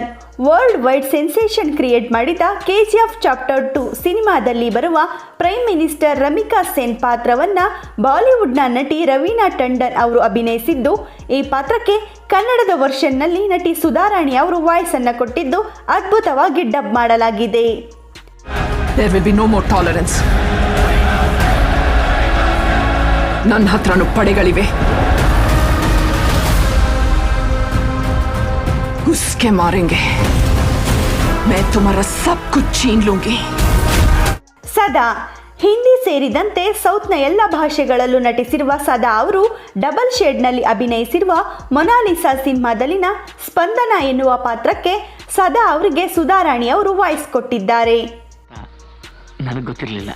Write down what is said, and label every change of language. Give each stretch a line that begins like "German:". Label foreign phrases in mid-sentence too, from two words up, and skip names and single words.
English: world wide sensation create
Kannada: ಮಾಡಿದ KGF ಚಾಪ್ಟರ್ 2 ಸಿನಿಮಾದಲ್ಲಿ ಬರುವ
English: Prime Minister
Kannada: ರಮಿಕಾ ಸೇನ್ ಪಾತ್ರವನ್ನು ಬಾಲಿವುಡ್ನ ನಟಿ ರವೀನಾ ಟಂಡನ್ ಅವರು ಅಭಿನಯಿಸಿದ್ದು ಈ ಪಾತ್ರಕ್ಕೆ ಕನ್ನಡದ ವರ್ಷನ್ನಲ್ಲಿ ನಟಿ ಸುಧಾ ರಾಣಿ ಅವರು ವಾಯ್ಸ್ ಅನ್ನು ಕೊಟ್ಟಿದ್ದು ಅದ್ಭುತವಾಗಿ ಡಬ್ ಮಾಡಲಾಗಿದೆ.
English: There will be no more tolerance.
Kannada: ನನ್ನ ಹತ್ರನೂ ಪಡೆಗಳಿವೆ.
Hindi: उसके मारेंगे. मैं तुम्हारा सब कुछ छीन लूंगी.
Kannada: ಸದಾ. ಹಿಂದಿ ಸೇರಿದಂತೆ ಸೌತ್ನ ಎಲ್ಲ ಭಾಷೆಗಳಲ್ಲೂ ನಟಿಸಿರುವ ಸದಾ ಅವರು ಡಬಲ್ ಶೇಡ್ನಲ್ಲಿ ಅಭಿನಯಿಸಿರುವ ಮೊನಾಲಿಸಾ ಸಿನಿಮಾದಲ್ಲಿನ ಸ್ಪಂದನ ಎನ್ನುವ ಪಾತ್ರಕ್ಕೆ ಸದಾ ಅವರಿಗೆ ಸುಧಾ ರಾಣಿ ಅವರು ವಾಯ್ಸ್ ಕೊಟ್ಟಿದ್ದಾರೆ. ನನಗೆ ಗೊತ್ತಿರಲಿಲ್ಲ.